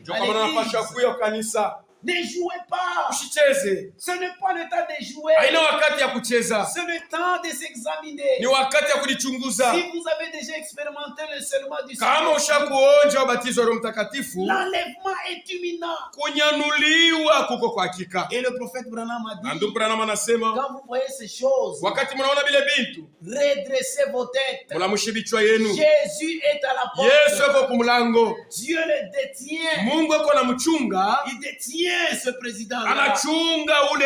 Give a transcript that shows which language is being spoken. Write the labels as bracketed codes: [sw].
[sw] Ndio kama unapaswa kuja kanisa. [fr] Ne jouez pas. [sw] Usicheze. [fr] Ce n'est pas le temps de jouer. [sw] Haina wakati ya kucheza. [fr] C'est le temps de s'examiner. [sw] Ni wakati ya kujichunguza. [fr] Si vous avez déjà expérimenté le serment du [sw] Kama ushakuonja ubatizo wa Roho Mtakatifu, [fr] l'enlèvement est imminent. [sw] kunyanuliwa kuko kwa hakika. [fr] Et le prophète Branham a dit, [sw] Ndugu Branham anasema, [fr] quand vous voyez ces choses, [sw] wakati mnaona vile bintu, [fr] redressez vos têtes. [sw] mulamushe vichwa yenu. [fr] Jésus est à la porte. [sw] Yesu yuko kumlango. [fr] Dieu le détient. [sw] Mungu yuko na mchunga, [fr] Il détient ce président-là. [sw] anachunga ule